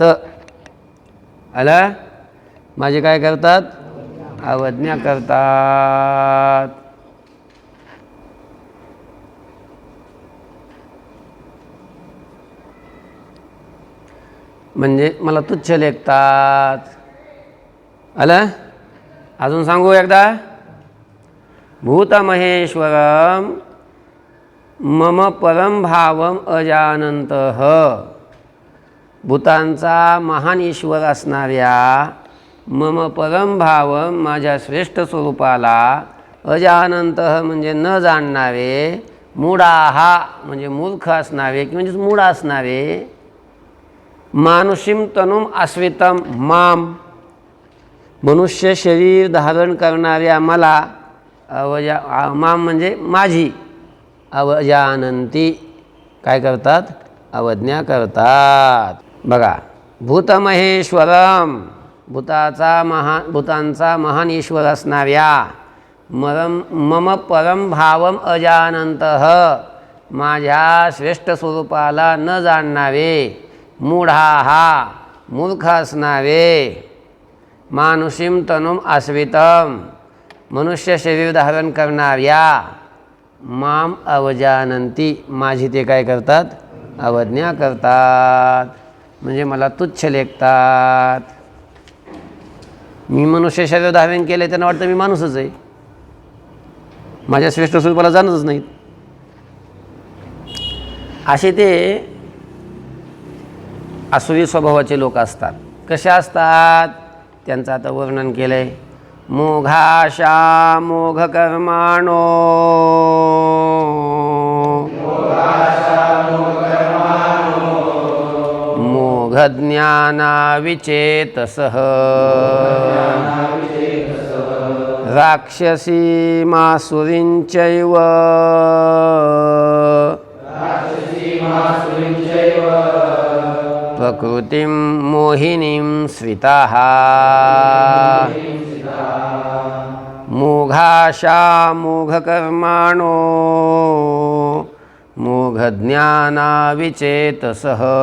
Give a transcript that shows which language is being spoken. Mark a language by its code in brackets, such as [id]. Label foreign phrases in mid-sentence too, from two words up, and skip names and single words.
[mr] आला माझे काय करतात अवज्ञा करतात। म्हणजे मला तुच्छ लेखतात। आला अजून सांगू एकदा [sa] भूतमहेश्वरम मम परम भावम अजानन्तः [mr] भूतांचा महान ईश्वर असणाऱ्या [sa] मम परम भावम [mr] माझ्या श्रेष्ठ स्वरूपाला अजानन्तः म्हणजे न जाणणारे मूढाः म्हणजे मूर्ख असणारे म्हणजे मूढ असणारे [sa] मानुषीं तनुम आश्रितम माम [mr] मनुष्य शरीर धारण करणाऱ्या मला माम म्हणजे माझी अवजानन्ति काय करतात अवज्ञा करतात। बघा भूतमहेश्वरम भूतांचा महान ईश्वर असणाऱ्या [sa] मम परम भावम [mr] अजानन्तः माझ्या श्रेष्ठ स्वरूपाला न जाणणारे मूढाः मूर्ख असणारे, [sa] मानुषीं तनुम आश्वितम [mr] मनुष्य शरीर धारण करणाऱ्या, [sa] माम अवजानंती [mr] माझी ते काय करतात, अवज्ञा करतात, म्हणजे मला तुच्छ लेखतात. मी मनुष्य शरीर धारण केले त्यांना वाटतं मी माणूसच आहे, माझ्या श्रेष्ठ स्वरूपाला जाणतच नाहीत. असे ते आसुरी स्वभावाचे लोक असतात. कसे असतात त्यांचं आता वर्णन केलं आहे. [sa] मोघाशा मोघ कर्माणो मोघ ज्ञाना विचेतसः राक्षसी मासुरींचैव प्रकृतिं मोहिनीं श्रिताः मोघाशा मोघकर्माणो मोघज्ञाना विचेतसः